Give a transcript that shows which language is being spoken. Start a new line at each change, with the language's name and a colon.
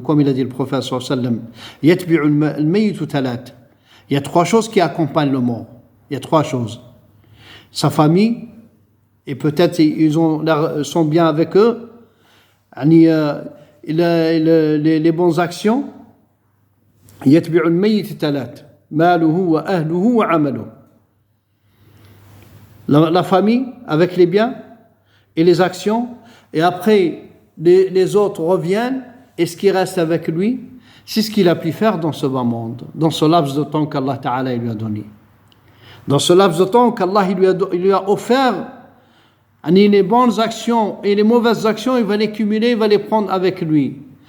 French: Comme il a dit le prophète sallallahu alayhi wa sallam,
Arabic: yatbi'u al-mayyitu thalat.
French: Il y a 3 choses qui accompagnent le mort. Il y a 3 choses. Sa famille, et peut-être ils sont bien avec eux, les bonnes actions.
Arabic: يتبع الميت 3 ماله وأهله وعمله.
French: La famille avec les biens et les actions, et après les autres reviennent, et ce qui reste avec lui, c'est ce qu'il a pu faire dans ce bas monde, dans ce laps de temps qu'Allah Ta'ala lui a donné. Dans ce laps de temps qu'Allah il lui a offert, les bonnes actions et les mauvaises actions, il va les cumuler, il va les prendre avec lui.